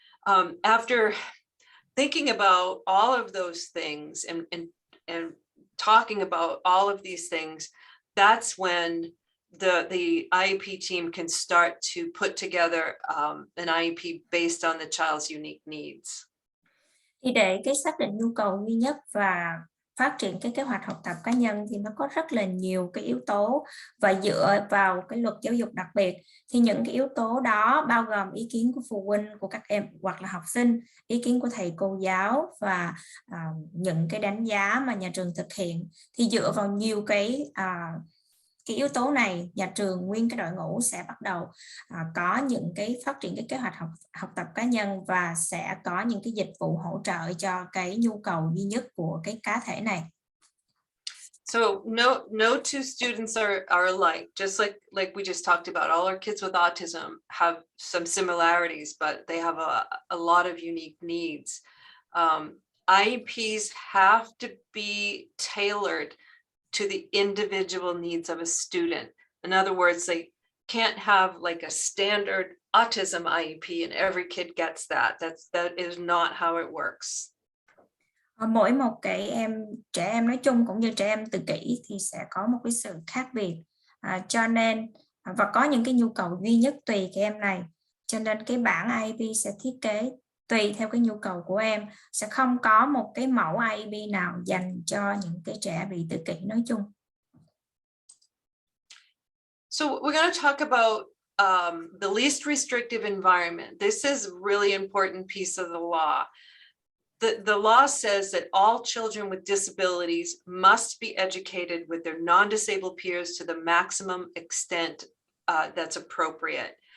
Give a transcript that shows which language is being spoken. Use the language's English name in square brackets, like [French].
[English] After thinking about all of those things and talking about all of these things, that's when the IEP team can start to put together an IEP based on the child's unique needs. [Vietnamese] Thì để cái xác định nhu cầu duy nhất và phát triển cái kế hoạch học tập cá nhân thì nó có rất là nhiều cái yếu tố, và dựa vào cái luật giáo dục đặc biệt thì những cái yếu tố đó bao gồm ý kiến của phụ huynh của các em hoặc là học sinh, ý kiến của thầy cô giáo, và những cái đánh giá mà nhà trường thực hiện. Thì dựa vào nhiều cái yếu tố này, nhà trường nguyên cái đội ngũ sẽ bắt đầu có những cái phát triển cái kế hoạch học tập cá nhân, và sẽ có những cái dịch vụ hỗ trợ cho cái nhu cầu duy nhất của cái cá thể này. [English] So no two students are alike. Just like we just talked about, all our kids with autism have some similarities, but they have a lot of unique needs. IEPs have to be tailored to the individual needs of a student. In other words, they can't have like a standard autism IEP and every kid gets that. That is not how it works. [Vietnamese] Mỗi một cái trẻ em nói chung cũng như trẻ em tự kỷ thì sẽ có một cái sự khác biệt, cho nên và có những cái nhu cầu duy nhất tùy cái em này, cho nên cái bản IEP sẽ thiết kế tùy theo cái nhu cầu của em, sẽ không có một cái mẫu IEP nào dành cho những cái trẻ bị tự kỷ nói chung. [English] So we're going to talk about the least restrictive environment. This is a really important piece of the law. The law says that all children with disabilities must be educated with their non-disabled peers to the maximum extent that's appropriate.